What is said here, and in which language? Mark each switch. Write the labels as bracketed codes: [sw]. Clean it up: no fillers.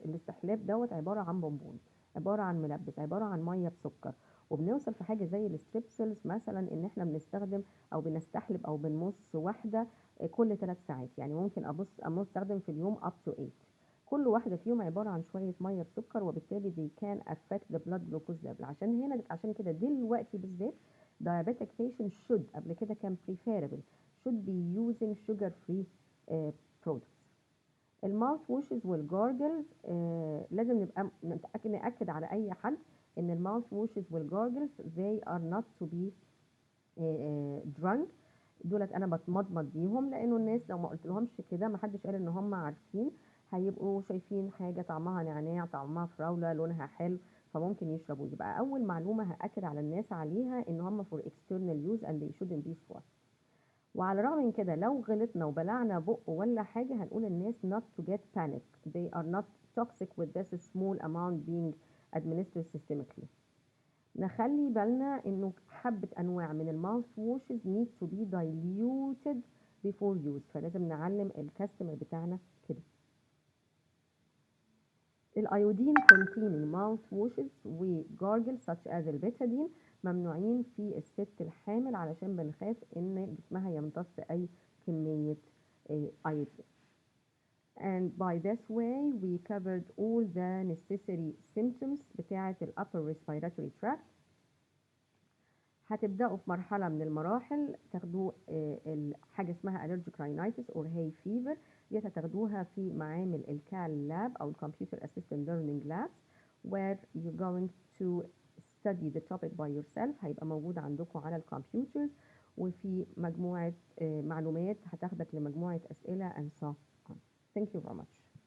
[ar] الاستحلاب دوت عبارة عن بونبون، عبارة عن ملبس، عبارة عن مية بسكر. وبنوصل في حاجة زي الستريبسلز مثلا إن احنا بنستخدم أو بنستحلب أو بنمص واحدة كل 3 ساعات. يعني ممكن أستخدم في اليوم [en] up to 8. [ar] كل واحدة فيهم عبارة عن شوية مية بسكر، وبالتالي [en] they can affect the blood glucose level. [ar] عشان كده دلوقتي بالذات [en] diabetic patient should، [ar] قبل كده كان [en] preferable، should be using sugar free products. [ar] الماوث ووشز والجارجلز لازم نبقى نأكد على أي حد إن الماوث ووشز والجارجلز [en] they are not to be drunk. [ar] دولت أنا بتمضمض بيهم، لأنه الناس لو ما قلتلهمش كده محدش قال إن هم عارفين، هيبقوا شايفين حاجة طعمها نعناع، طعمها فراولة، لونها حلو، فممكن يشربوا. يبقى أول معلومة هأكد على الناس عليها إن هم [en] for external use and they shouldn't be swallowed. [ar] وعلى الرغم من كده لو غلطنا وبلعنا بق ولا حاجة هنقول الناس [en] not to get panic. They are not toxic with this small amount being administered systemically. [ar] نخلي بالنا انه حبة انواع من الماوث ووشز [en] need to be diluted before use، [ar] فلازم نعلم الكاستمر بتاعنا كده. الايودين [en] containing mouthwashes [ar] وجارجل such as البيتادين ممنوعين في الست الحامل، علشان بنخاف ان جسمها يمتص اي كمية ايودين. [en] And by this way we covered all the necessary symptoms [ar] بتاعة [en] upper respiratory tract. [ar] هتبدأوا في مرحلة من المراحل تاخدوا حاجة اسمها [en] allergic rhinitis or hay fever. [ar] دي هتاخدوها في معامل الكال لاب أو [en] computer assisted learning labs where you're going to study the topic by yourself. [ar] هيبقى موجود عندكم على الكمبيوترز، وفي مجموعة معلومات هتاخدك لمجموعة أسئلة [en] and so on. Thank you very much.